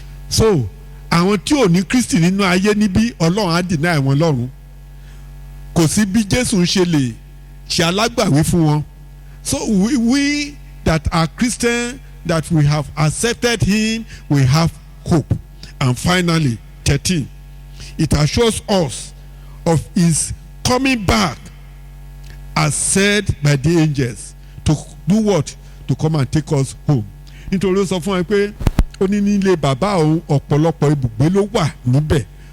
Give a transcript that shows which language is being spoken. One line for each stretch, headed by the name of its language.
Yoruba: So àwọn tí ò ní Kristi nínú ayé níbí Ọlọ́run á dìnnà àwọn lọ́run. Kò sí bí Jésù ń ṣe lè ṣe alágbàwí fún wọn.
English: So we that are Christian, that we have accepted him, we have hope. And finally, 13, it assures us of his coming back as said by the angels to do what? To come and take us home.
Yoruba: Nítorí ó sọ fún ẹ pé ó ní nílé bàbá òun ọ̀pọ̀lọpọ̀ ibùgbé ló wà níbẹ̀.